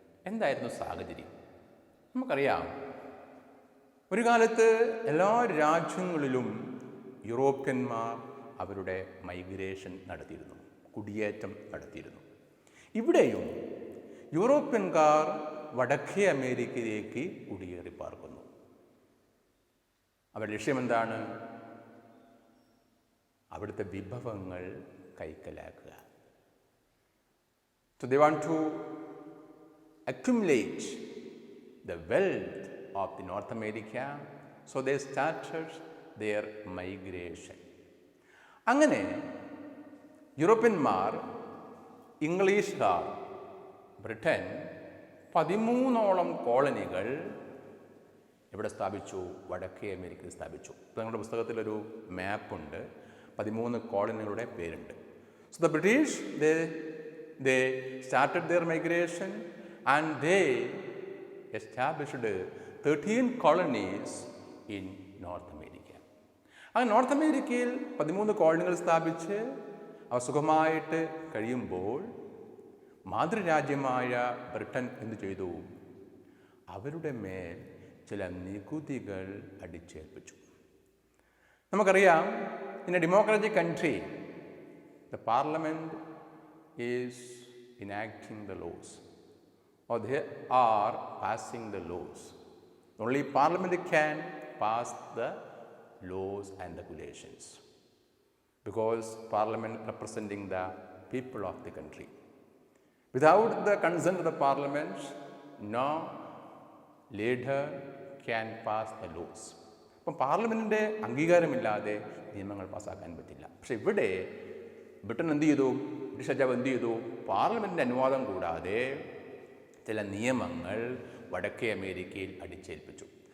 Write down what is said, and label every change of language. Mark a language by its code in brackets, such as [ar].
[ml] എന്തായിരുന്നു സാഹചര്യം? നമുക്കറിയാം, ഒരു കാലത്ത് എല്ലാ രാജ്യങ്ങളിലും യൂറോപ്യന്മാർ അവരുടെ മൈഗ്രേഷൻ നടത്തിയിരുന്നു, കുടിയേറ്റം നടത്തിയിരുന്നു. ഇവിടെയും യൂറോപ്യൻകാർ വടക്കേ അമേരിക്കയിലേക്ക് കുടിയേറി പാർക്കുന്നു. അവരുടെ ലക്ഷ്യമെന്താണ്? അവിടുത്തെ വിഭവങ്ങൾ കൈക്കലാക്കുക. [en] So they want to accumulate the wealth of the North America. So they started their migration. [ml] അങ്ങനെ യൂറോപ്യന്മാർ, ഇംഗ്ലീഷുകാർ, ബ്രിട്ടൻ 13ഓളം കോളനികൾ ഇവിടെ സ്ഥാപിച്ചു, വടക്കേ അമേരിക്കയിൽ സ്ഥാപിച്ചു. ഇപ്പോൾ നിങ്ങളുടെ പുസ്തകത്തിലൊരു മാപ്പുണ്ട്, 13 കോളനികളുടെ പേരുണ്ട്. [en] So the British, they started their migration and they established 13 colonies in North America. [ml] അങ്ങനെ നോർത്ത് അമേരിക്കയിൽ 13 കോളനികൾ സ്ഥാപിച്ച് അവ സുഖമായിട്ട് കഴിയുമ്പോൾ മാതൃരാജ്യമായ ബ്രിട്ടൻ എന്തു ചെയ്തു? അവരുടെ മേൽ ചില നികുതികൾ അടിച്ചേൽപ്പിച്ചു. നമുക്കറിയാം, [en] In a democratic country the parliament is enacting the laws or they are passing the laws. Only parliament can pass the laws and regulations because parliament representing the people of the country. Without the consent of the parliament, no leader can pass the laws. [ml] അപ്പം പാർലമെൻറ്റിൻ്റെ അംഗീകാരമില്ലാതെ നിയമങ്ങൾ പാസ്സാക്കാൻ പറ്റില്ല. പക്ഷെ ഇവിടെ Britain എന്ത് ചെയ്തു? British രാജാവ് എന്ത് ചെയ്തു? പാർലമെൻറ്റിൻ്റെ അനുവാദം കൂടാതെ ചില നിയമങ്ങൾ വടക്കേ അമേരിക്കയിൽ അടിച്ചേൽപ്പിച്ചു.